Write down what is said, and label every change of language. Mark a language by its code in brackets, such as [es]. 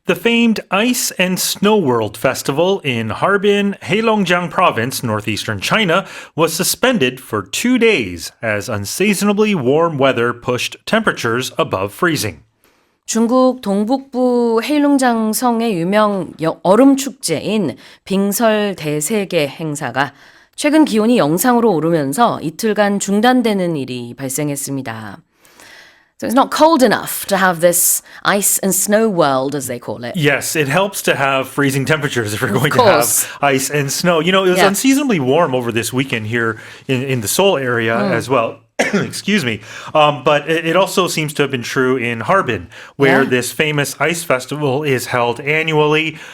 [en] The famed Ice and Snow World Festival in Harbin, Heilongjiang Province, northeastern China, was suspended for 2 days as unseasonably warm weather pushed temperatures above freezing. [ko] 중국 동북부 헤이룽장성의 유명 얼음 축제인 빙설대세계 행사가 최근 기온이 영상으로 오르면서 이틀간 중단되는 일이 발생했습니다. [en] So it's not cold enough to have this ice and snow world, as they call it. Yes, it helps to have freezing temperatures if you're going to course. have ice and snow. You know, it was unseasonably warm over this weekend here in the Seoul area as well. Excuse me. But it also seems to have been true in Harbin, where this famous ice festival is held annually.